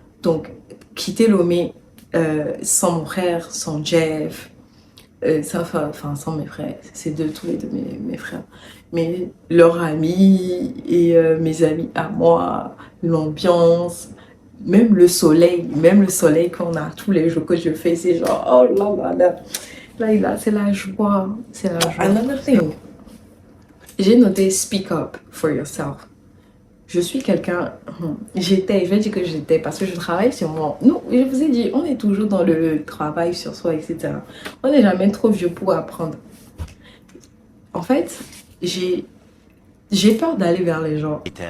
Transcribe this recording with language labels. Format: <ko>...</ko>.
<fr>Donc, quitter Lomé sans mon frère, sans Jeff, sans mes frères, c'est tous les deux mes frères, mais leurs amis et mes amis à moi, l'ambiance, même le soleil qu'on a tous les jours que je fais, c'est genre, oh là, c'est la joie, c'est la joie.</fr> <en>Another thing,</en> <fr>j'ai noté</fr> <en>speak up for yourself.</en> <fr>Je suis quelqu'un, je vais dire que j'étais parce que je travaille sur moi. Nous, je vous ai dit, on est toujours dans le travail sur soi, etc. On n'est jamais trop vieux pour apprendre. En fait, j'ai peur d'aller vers les gens.</fr>